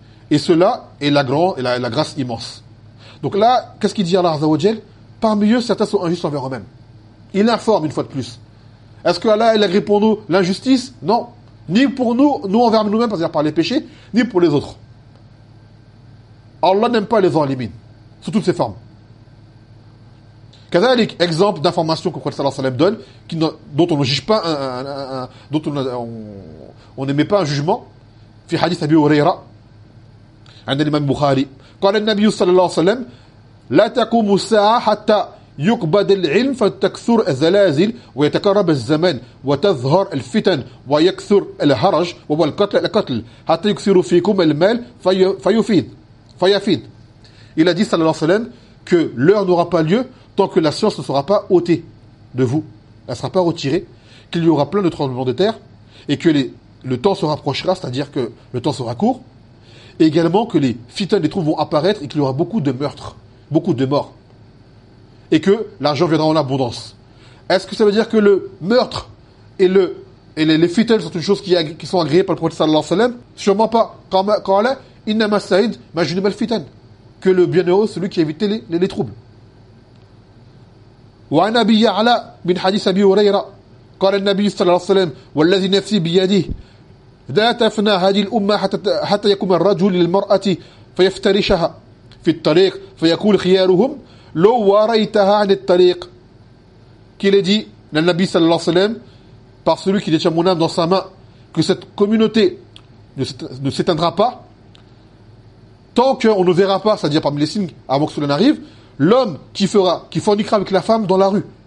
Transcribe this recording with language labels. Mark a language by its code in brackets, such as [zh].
[fr] Et cela est la grande et la grâce immense. Donc là, qu'est-ce qu'il dit Allah Azza wa Jal ? Parmi eux, certains sont injustes envers eux-mêmes. Il informe une fois de plus. Est-ce que Allah, il agrée pour nous l'injustice ? Non. Ni pour nous, nous envers nous-mêmes, c'est-à-dire par les péchés, ni pour les autres. Allah n'aime pas les enlimines, sous toutes ses formes. [ar] Kazalik, [fr] exemple d'information que le Prophète sallallahu alayhi wa sallam donne, dont on ne juge pas, dont on n'émet pas un jugement, [ar] fi hadith Abi Huraira, عند الإمام البخاري, قال النبي صلى الله عليه وسلم, لا تقوم الساعة حتى يقبض العلم فتكثر الزلازل ويتكرب الزمن وتظهر الفتن ويكثر الهرج والقتل القتل حتى يكثر فيكم المال فيفيد. [fr] Il a dit, sallallahu alayhi wa sallam, que l'heure n'aura pas lieu tant que la science ne sera pas ôtée de vous. Elle ne sera pas retirée. Qu'il y aura plein de tremblements de terre. Et que le temps se rapprochera, c'est-à-dire que le temps sera court. Et également que les fitans, les troubles vont apparaître et qu'il y aura beaucoup de meurtres, beaucoup de morts. Et que l'argent viendra en abondance. Est-ce que ça veut dire que le meurtre et les fitans sont une chose qui sont agréées par le prophète sallallahu alayhi wa sallam ? Sûrement pas. Quand Allah, [ar] innama sa'id majunibal fitan. [fr] Que le bienheureux, celui qui a évité les troubles. [ar] وعن ابي يعلى من حديث ابي هريره قال النبي صلى الله عليه وسلم والذي نفسي بيده لا تفنى هذه الامه حتى يقوم الرجل للمراه فيفترشها في الطريق فيقول خيارهم لو وريتها عن الطريق. [fr] Qu'il est dit, le Nabi صلى الله عليه وسلم, par celui qui détient mon âme dans sa main, que cette communauté ne s'éteindra pas tant qu'on ne verra pas, c'est-à-dire parmi les signes, avant que cela n'arrive, l'homme qui forniquera avec la femme dans la rue.